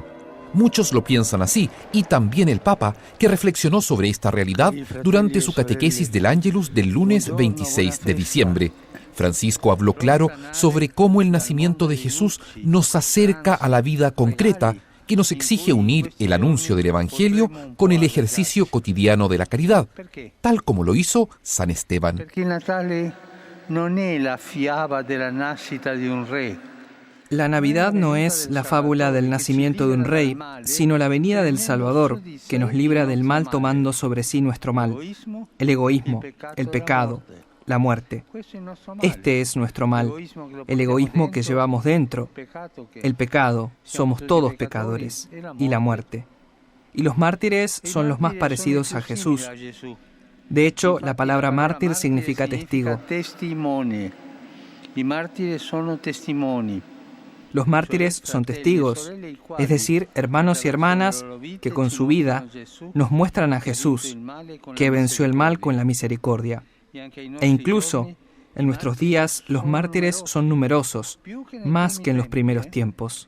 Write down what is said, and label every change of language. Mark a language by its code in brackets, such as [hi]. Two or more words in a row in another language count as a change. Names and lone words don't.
[es] Muchos lo piensan así, y también el Papa, que reflexionó sobre esta realidad durante su catequesis del Ángelus del lunes 26 de diciembre. Francisco habló claro sobre cómo el nacimiento de Jesús nos acerca a la vida concreta, que nos exige unir el anuncio del Evangelio con el ejercicio cotidiano de la caridad, tal como lo hizo San Esteban. Porque el [it] Natale non è la fiaba della nascita di un re. [es] La Navidad no es la fábula del nacimiento de un rey, sino la venida del Salvador, que nos libra del mal tomando sobre sí nuestro mal, el egoísmo, el pecado, la muerte. Este es nuestro mal, el egoísmo que llevamos dentro, el pecado, somos todos pecadores, y la muerte. Y los mártires son los más parecidos a Jesús. De hecho, la palabra mártir significa testigo. [it] I martiri sono testimoni. [es] Los mártires son testigos, es decir, hermanos y hermanas que con su vida nos muestran a Jesús, que venció el mal con la misericordia. E incluso, en nuestros días, los mártires son numerosos, más que en los primeros tiempos.